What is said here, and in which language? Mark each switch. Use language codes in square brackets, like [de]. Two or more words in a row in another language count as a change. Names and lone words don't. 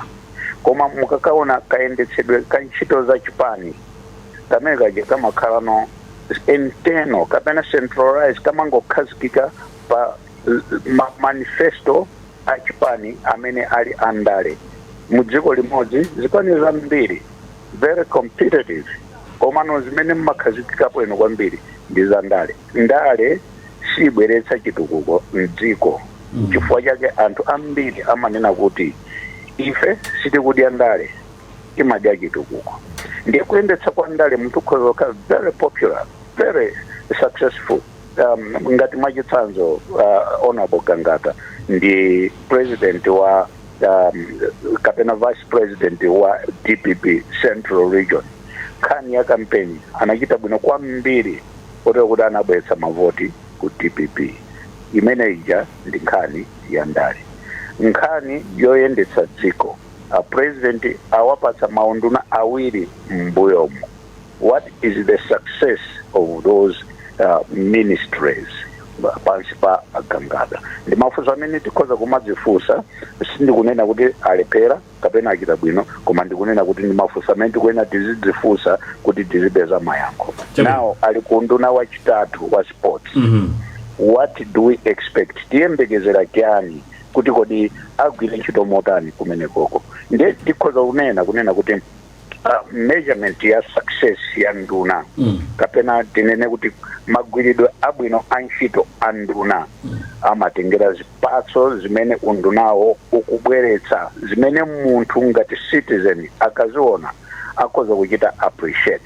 [ny] Koma mukakaona kayendetsedwe ka ntchito za chipani kamene kaje kamakhala [en] no internal [ny] kapena centralized kamangokhazikika pa manifesto a chipani amene ali andale mudziko limodzi zipani zambiri [en] very competitive [ny] komano zimene mmakhazikikapo ino kwambiri ndi za ndale sibweretsa chitukuko mdziko chifukwa chake anthu ambiri amanena kuti ife sitikudya ndale timadya chitukuko. Ndiye kuyendetsa kwa ndale mtu ukhoza [en] very popular very successful [ny] ngati mwachitsanzo Honorable Gangata ndi president wa kapena vice president wa DPP Central Region nkhani ya campaign anachita bwino kwambiri kotero kuti anabweretsa mavoti ku DPP imene ija ndi nkhani ya ndale. Nkhani yoyendetsa dziko president awapatsa maunduna awiri mbuyomo. [en] What is the success of those ministries [ny] pansi pa Gangata? Ndi mafunso amene tikhoza kumadzifunsa sindikunena kuti alephera kapena achita bwino koma ndikunena kuti ndi mafunso amene tikuyenera tizidzifunsa kuti tizipeza mayankho. Now ali ku unduna wachitatu wa sports. [en] What do we expect? [ny] Tiyembekezera chani kuti kodi agwire ntchito motani kumene koko? Ndiye tikhoza kunena kuti measurement ya success ya nduna kapena tinene kuti magwiridwe abwino a ntchito a nduna amatengera zipani zipatso zimene undunawo ukubweretsa zimene munthu ngati citizen akaziona akhoza kuchita appreciate.